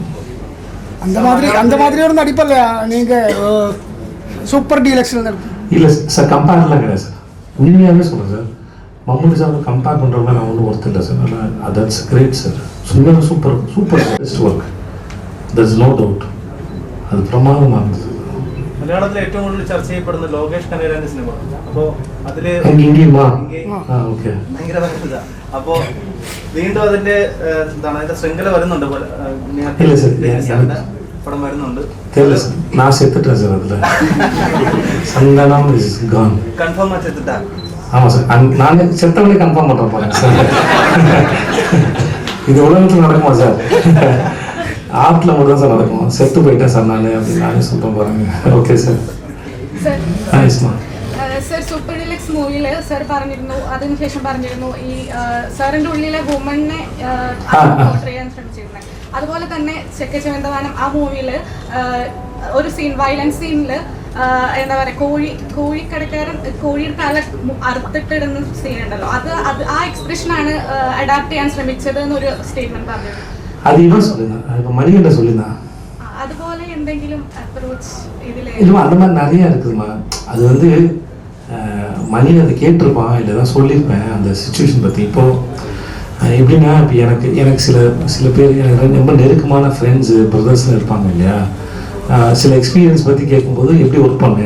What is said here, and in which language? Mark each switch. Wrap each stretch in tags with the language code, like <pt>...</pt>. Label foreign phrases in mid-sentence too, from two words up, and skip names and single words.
<ta>அந்த மாதிரி ஒரு நடிப்பில் நீங்கள் சூப்பர் டீலக்ஸில் இல்லை சார், கம்பேர்லாம் கிடையாது சார். உண்மையாகவே சொல்கிறேன் சார், மம்முட்டி சார் கம்பேர் பண்ணுறவங்க நான் ஒன்றும் ஒர்த்து இல்லை சார். அதனால்</ta> <en>that's great</en> <ta>சார்.</ta> <en>சும்மா super super best work, that's no doubt.</en> <ta>அது பிரமாதமாக இருந்தது.</ta> <ml>മലയാളത്തിൽ ഏറ്റവും കൂടുതൽ ചർച്ച ചെയ്യപ്പെടുന്ന ലോകേഷ് കനകരാജന്റെ സിനിമ. അപ്പോൾ അതില് ഭയങ്കര ഇതാ. അപ്പോ വീണ്ടും അതിന്റെ എന്താണ് അതിന്റെ ശൃംഖല വരുന്നുണ്ട്, പടം വരുന്നുണ്ട്.</ml> <ta>കൺഫേം செத்துட்டா? ஆமாம் சார், நான் செத்தவனே கன்ஃபார்ம் பண்ணுறேன் போகிறேன் சார். இது உலகத்தில் நடக்குமா சார்? ஆர்ட்ல மட்டும் தான் சார் நடக்கும். செத்து போயிட்டேன் சார் நான் அப்படின்னு நானே சொல்லிட்டு போகிறேங்க. ஓகே சார்.</ta> <ml>സർ സൂപ്പർ ഡിലക്സ് മൂവിയിൽ സർ പറഞ്ഞിരുന്നു, അതിനുശേഷം പറഞ്ഞിരുന്നു ഈ സാറിന്റെ ഉള്ളിലെ വുമണിനെ പോർട്രേ ചെയ്യാൻ ശ്രമിച്ചിരുന്നത്. അതുപോലെ തന്നെ ചെക്കച്ചവന്തവാനം ആ മൂവിയിൽ ഒരു സീൻ, വയലൻസ് സീനിൽ എന്താ പറയുക, കോഴിക്കടക്കാരൻ കോഴിയുടെ തല അറുത്തിട്ടിടുന്ന സീൻ ഉണ്ടല്ലോ, അത് ആ എക്സ്പ്രഷനാണ് അഡാപ്റ്റ് ചെയ്യാൻ ശ്രമിച്ചത് എന്നൊരു സ്റ്റേറ്റ്മെന്റ് പറഞ്ഞത്.</ml> <ta>அது இவன் சொல்லியிருந்தான், மணிகண்ட சொல்லியிருந்தான். அதுபோல എന്തെങ്കിലും அப்ரோச் இதில் இல்லை அந்த மாதிரி நிறையா இருக்குதுமா. அது வந்து மணி அதை கேட்டிருப்பான், இல்லை தான் சொல்லியிருப்பேன் அந்த சுச்சுவேஷன் பற்றி. இப்போது எப்படின்னா, இப்போ எனக்கு சில பேர் எனக்கு ரொம்ப நெருக்கமான ஃப்ரெண்ட்ஸு பிரதர்ஸ்னு இருப்பாங்க இல்லையா, சில எக்ஸ்பீரியன்ஸ் பற்றி கேட்கும்போது எப்படி ஒர்க் பண்ணேன்.</ta>